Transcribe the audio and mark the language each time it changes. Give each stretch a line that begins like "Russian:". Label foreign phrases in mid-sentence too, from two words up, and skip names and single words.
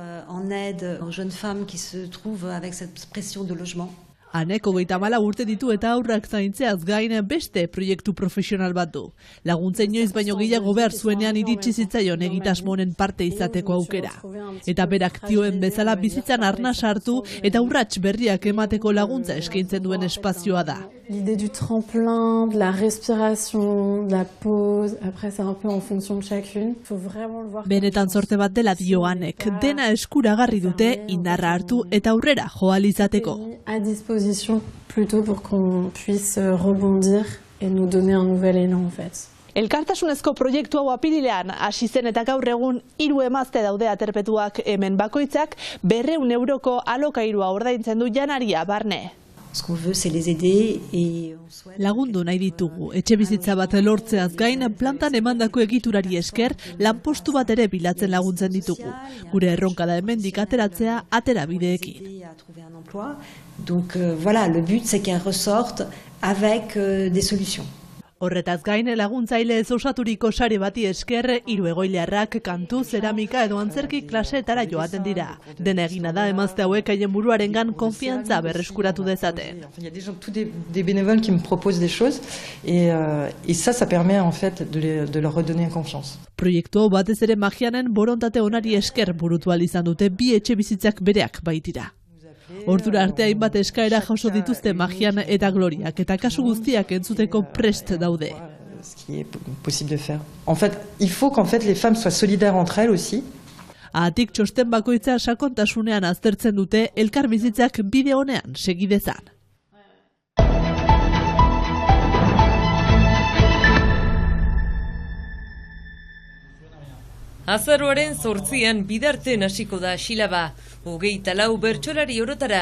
Basque: Hanek 34 urte ditu eta aurrak zaintzeaz gain beste proiektu profesional bat du. Laguntza inoiz baino gehiago behar zuenean iritsi zitzaion egitasmo honen parte izateko aukera. Eta berak dioen bezala bizitzan arnas hartu eta urrats berriak emateko laguntza eskaintzen duen espazioa da.
French: L'idée du tremplin, de la respiration, de la pause, après c'est un peu en fonction de chacune. Faut vraiment le voir.
Basque: Benetan zorte bat dela dio Hanek, dena eskuragarri dute indarra hartu eta aurrera joal izateko.
French: À disposition plutôt pour qu'on puisse rebondir et nous donner un nouvel élan en fait.
Basque: Elkartasunezko proiektu hau apirilean hasi zen eta gaur egun 3 emazte daude aterpetuak, hemen bakoitzak 200 euroko alokairua ordaintzen du janaria barne. Lagundu nahi ditugu, etxe bizitza bat lortzeaz gain, plantan emandako egiturari esker, lanpostu bat ere bilatzen laguntzen ditugu. Gure erronka da hemendik ateratzea aterabideekin.
French: Donc voilà, le but c'est qu'elle ressorte avec des solutions.
Basque: Horretaz gain, laguntzaile osaturiko sare bati esker, 3 egoiliarrak kantu, zeramika edo antzerki klaseetara joaten dira. Dena egina da emazte hauek haien buruarengan konfiantza berreskuratu dezaten.
French: Il y a des gens, tous des bénévoles qui me proposent des choses et ça permet en fait de leur redonner confiance.
Basque: Proiektu hau batez ere Magianen borontate onari esker burutu ahal izan dute 2 etxebizitzak bereak baitira. Ordura arte hainbat eskaera jaso dituzte Magian eta Gloriak eta kasu guztiak entzuteko prest daude.
French: Ce qui est possible de faire. En fait, il faut qu'en fait les femmes soient solidaires entre elles aussi.
Basque: Ahatik txosten bakoitza sakontasunean aztertzen dute elkar bizitzak bide honean segi dezan. Azaroaren 8an bidarten hasiko da Xilaba, 24 bertsolari orotara.